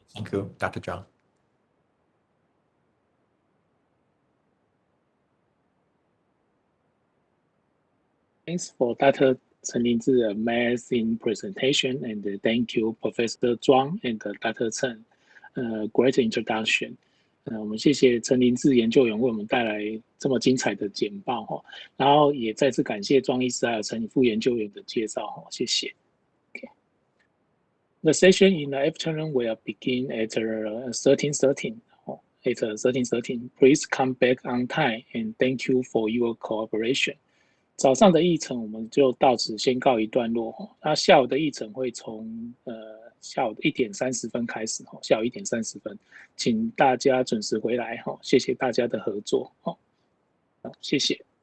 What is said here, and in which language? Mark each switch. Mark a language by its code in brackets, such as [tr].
[en] Thank you, Dr. Zhang. Thanks for Dr. Chen Linzi's amazing presentation, and thank you, Professor Zhuang and Dr. Chen, great introduction. [zh] 我们谢谢陈林志研究员为我们带来这么精彩的简报哈，然后也再次感谢庄医师还有陈副研究员的介绍哈，谢谢。 [en] Okay. The session in the afternoon will begin at 13:13. At 13:13, please come back on time and thank you for your cooperation. [zh] 早上的议程我们就到此先告一段落哈，那下午的议程会从下午1点30分开始哈，下午1点30分，请大家准时回来哈，谢谢大家的合作哈，谢谢。